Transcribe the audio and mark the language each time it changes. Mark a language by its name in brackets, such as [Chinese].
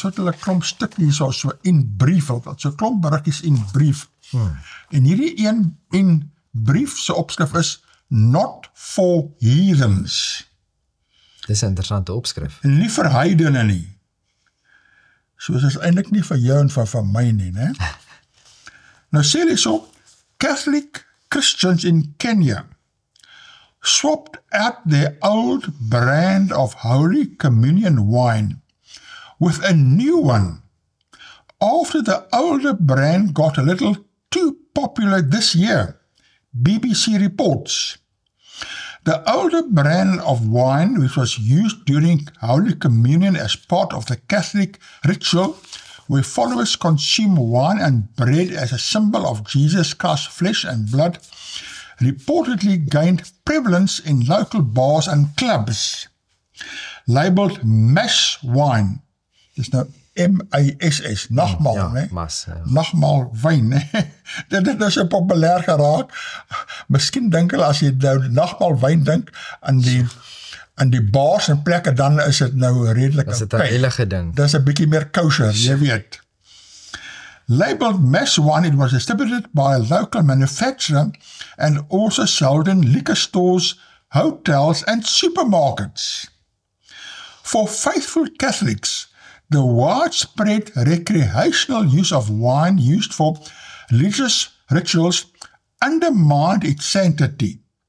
[Afrikaans] Hier so het hulle klomp stukkie so in brief, so klomp berigies in brief. En hierdie in brief se opskrif is [English] Not for Heathens. [Afrikaans] Dis 'n interessante opskrif. En nie vir heidene nie. So is eintlik nie vir jou en vir my nie, né? Nou sê hulle so, [English] Catholic Christians in Kenya swapped out their old brand of Holy Communion wine with a new one after the older brand got a little too popular this year, BBC reports. The older brand of wine, which was used during Holy Communion as part of the Catholic ritual, where followers consume wine and bread as a symbol of Jesus Christ's flesh and blood, reportedly gained prevalence in local bars and clubs. Labeled mass wine, [Afrikaans] dis nou M-A-S-S, nagmaal, né? Nagmaal wyn, né? Dit is so populêr geraak. Miskien dink hulle as jy nou nagmaal wyn dink aan die bars en plekke, dan is dit nou redelik is dit 'n heilige ding. Dis 'n bietjie meer kosher, jy weet. [English] Labeled mass wine, it was distributed by a local manufacturer and also sold in liquor stores, hotels and supermarkets. For faithful Catholics, the widespread recreational use of wine used for religious rituals undermined its sanctity.